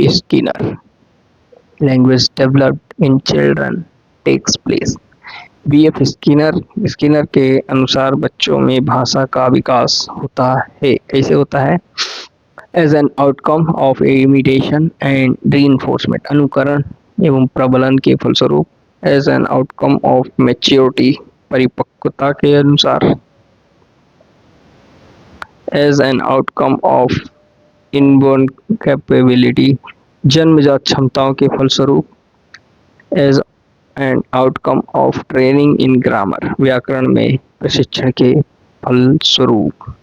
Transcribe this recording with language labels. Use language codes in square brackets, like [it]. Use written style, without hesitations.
[en] Skinner, language developed in children takes place. B.F. [hi] Skinner के अनुसार बच्चों में भाषा का विकास होता है। कैसे होता है? [en] As an outcome of imitation and reinforcement, [hi] अनुकरण एवं प्रबलन के फलस्वरूप। [en] As an outcome of maturity, [hi] परिपक्वता के अनुसार। [en] As an outcome of inborn capability, [hi] जन्मजात क्षमताओं के फलस्वरूप। [en] as an outcome of training in grammar, [hi] व्याकरण में प्रशिक्षण के फलस्वरूप।